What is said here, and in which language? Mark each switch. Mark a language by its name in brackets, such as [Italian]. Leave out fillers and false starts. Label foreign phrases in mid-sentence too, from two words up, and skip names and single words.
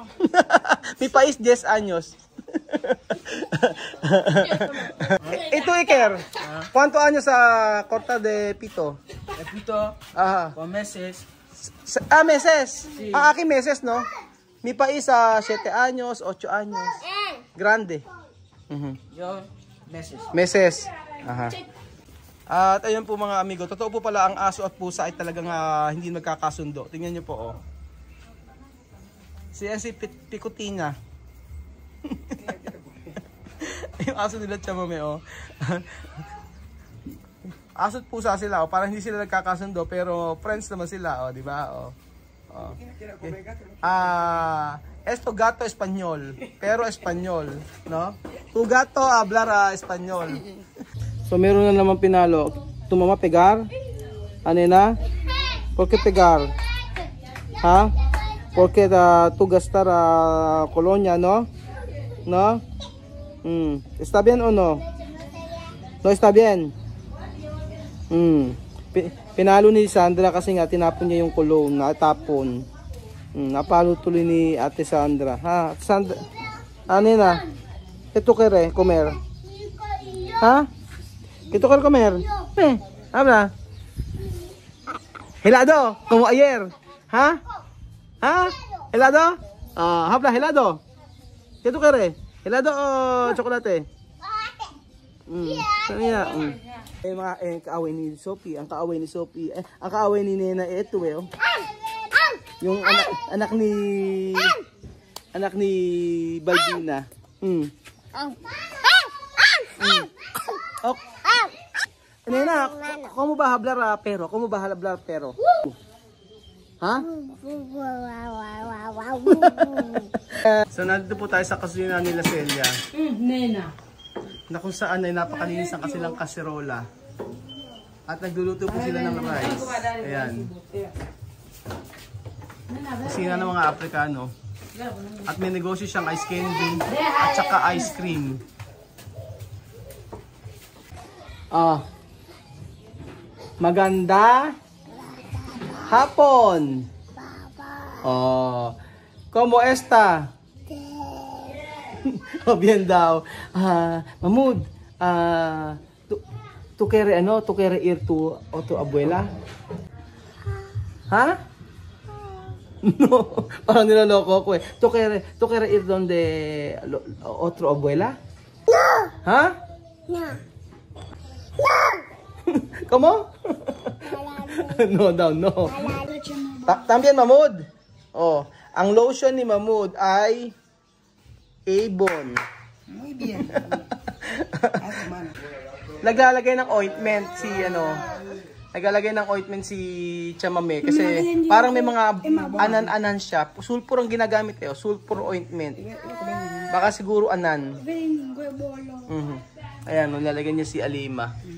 [Spanish] Mi país, 10 años. Ito, Iker. ¿Cuántos años cortar de pito? El pito, Ajá. con meses. Meses. Sí. Aquí meses, ¿no? Mi país, 7 años, 8 años. Grande. Yo, meses. Meses. Aha. [Filipino] At ayun po mga amigo, totoo po pala ang aso at pusa ay talagang hindi magkakasundo. Tingnan nyo po, oh. Si Picotina. Yung aso nila Chamame, oh. Aso at pusa sila, oh. Parang hindi sila nagkakasundo, pero friends naman sila, oh, di ba? Oh. Oh. [Spanish] Esto gato español, pero español, no? Tu gato hablar español. [Filipino] So meron na naman pinalo. [Spanish] Tu mama pegar? [Filipino] Ano na? [Spanish] ¿Por qué pegar? Ha? Porque tu gastar colonia, no? No? ¿Está bien o no? No está bien. [Filipino] Pinalo ni Sandra kasi nga tinapon niya yung cologne, natapon. Napalo tuloy ni Ate Sandra. Ha? Sandra, ano na? Ito [Spanish] kere, comer. [Filipino] Ha? Ito [Spanish] kere comer. Habla. Helado, como ayer. Ha? Ha? Helado? Habla, helado. Ito kere. Helado o chocolate? [Filipino] Kanya. Kaaway ni Sophie. Ang kaaway ni Sophie. Ang kaaway ni Nena, ito eh. Yung anak ni Baldina. [Spanish] Nena, como ba hablar pero? Como ba hablar pero? Ha? [Filipino] So nandito po tayo sa kusina nila Celia. Nena. Na kung saan ay napakalinis ang kasilang kaserola. At nagluluto po sila ng rice. Ayan. Kusina ng mga Aprikano. At may negosyo siyang ice candy at saka ice cream. Maganda hapon. [Spanish] ¿Cómo está? Bien daw. Mahmoud, tu quiere ir tu abuela? Ha? No, [Filipino] parang nilaloko ko eh. [Spanish] Tu quiere ir donde otro abuela? No. Ha? No. No. ¿Cómo? No daw, no. También Mahmoud. [Filipino] Ang lotion ni Mahmoud ay Avon. [Spanish] Muy bien. [Filipino] Naglalagay ng ointment si naglalagay ng ointment si Chamame kasi parang may mga anan-anan siya. Sulfur ang ginagamit sulfur ointment. Baka siguro anan. Ayan, nilalagay niya si Alima.